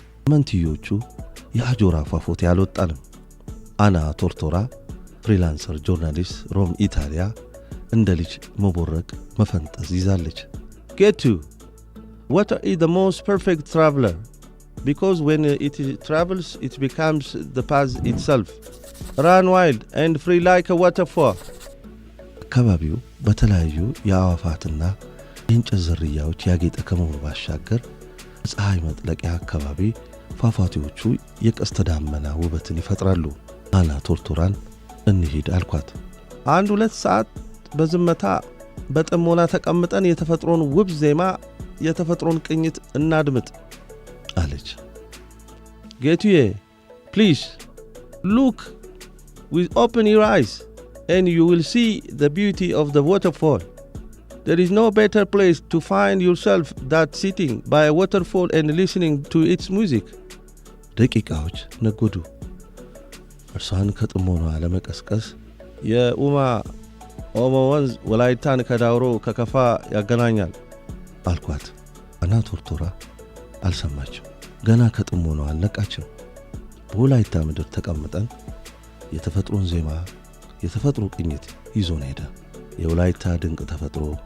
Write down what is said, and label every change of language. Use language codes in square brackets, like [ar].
[am] መንትዮቹ የአጆራ ፏፏቴ አልወጣንም። አና ቶርቶራ ፍሪላንሰር ጆርናሊስት ሮም ኢታሊያ እንደ ልጅ መቦረቅ መፈንጠዝ ይዛለች። ጌቱ [en] water is the most perfect traveler because when it travels it becomes the path itself. Run wild and free like a waterfall. [am] አካባቢው በተለያዩ የአዋፋትና የእንጨት ዝርያዎች ያጌጠ ከመሆኑ ባሻገር ፀሐይ መጥለቂያ አካባቢ ፏፏቴዎቹ የቀስተ ደመና ውበትን ይፈጥራሉ። አና ቶርቶራን እንሂድ አልኳት። 1-2 ሰዓት በዝምታ በጥሞና ተቀምጠን የተፈጥሮን ውብ ዜማ የተፈጥሮን ቅኝት እናድምጥ አለች። [en] Getuye, please look with open your eyes and you will see the beauty of the waterfall. There is no better place to find yourself than sitting by a waterfall and listening to its music. [am] ደቂቃዎች ነጎዱ። እርሷን ከጥሞኗ ለመቀስቀስ የኡማ ኦሞ ወንዝ ወላይታን ከዳውሮ ከከፋ ያገናኛል አልኳት። አናቶርቶራ አልሰማችም። ገና ከጥሞኗ አልነቃችም። በወላይታ ምድር ተቀምጠን የተፈጥሮን ዜማ የተፈጥሮ ቅኝት ይዞን ሄደ። የወላይታ ድንቅ ተፈጥሮ፣